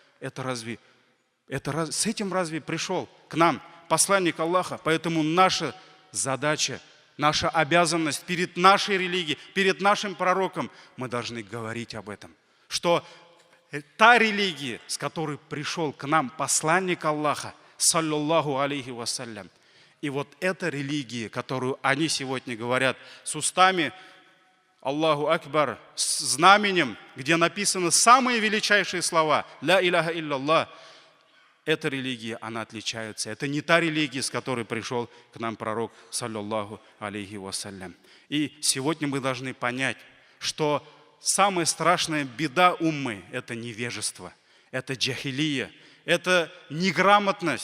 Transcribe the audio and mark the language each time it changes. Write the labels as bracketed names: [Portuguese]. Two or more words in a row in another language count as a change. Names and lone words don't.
[Russian] С этим разве пришел к нам посланник Аллаха? Поэтому наша задача, наша обязанность перед нашей религией, перед нашим пророком, мы должны говорить об этом. Что та религия, с которой пришел к нам посланник Аллаха, [Arabic] صلى الله عليه وسلم, [Russian] и вот эта религия, которую они сегодня говорят с устами [Arabic] الله أكبر, [Russian] с знаменем, где написаны самые величайшие слова, [Arabic] لا إله إلا الله, [Russian] эта религия, она отличается. Это не та религия, с которой пришел к нам пророк, [Arabic] صلى الله عليه وسلم. [Russian] И сегодня мы должны понять, что самая страшная беда уммы – это невежество, это джахилия, это неграмотность.